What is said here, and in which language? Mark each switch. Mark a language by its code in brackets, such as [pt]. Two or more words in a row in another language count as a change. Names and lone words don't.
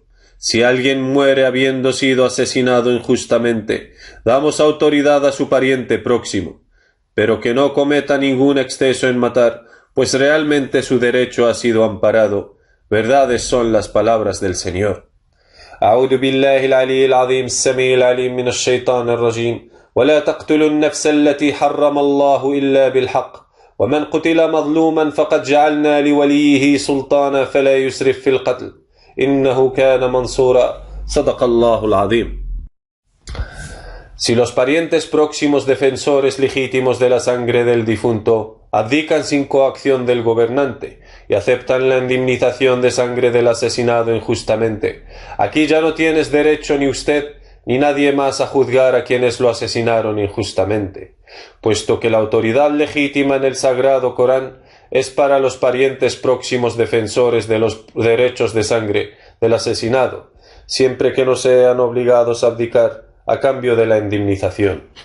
[es] Si alguien muere habiendo sido asesinado injustamente, damos autoridad a su pariente próximo, pero que no cometa ningún exceso en matar, pues realmente su derecho ha sido amparado. Verdades son las palabras del Señor. [ar] أعوذ بالله العلي العظيم السميع العليم من الشيطان الرجيم ولا تقتلوا النفس التي حرم الله إلا بالحق ومن قتل مظلوما فقد جعلنا لوليه سلطانا فلا يسرف في القتل إنه كان منصورا صدق الله العظيم. [es] Si los parientes próximos defensores legítimos de la sangre del difunto abdican sin coacción del gobernante y aceptan la indemnización de sangre del asesinado injustamente, aquí ya no tienes derecho ni usted ni nadie más a juzgar a quienes lo asesinaron injustamente, puesto que la autoridad legítima en el sagrado Corán es para los parientes próximos defensores de los derechos de sangre del asesinado, siempre que no sean obligados a abdicar a cambio de la indemnización.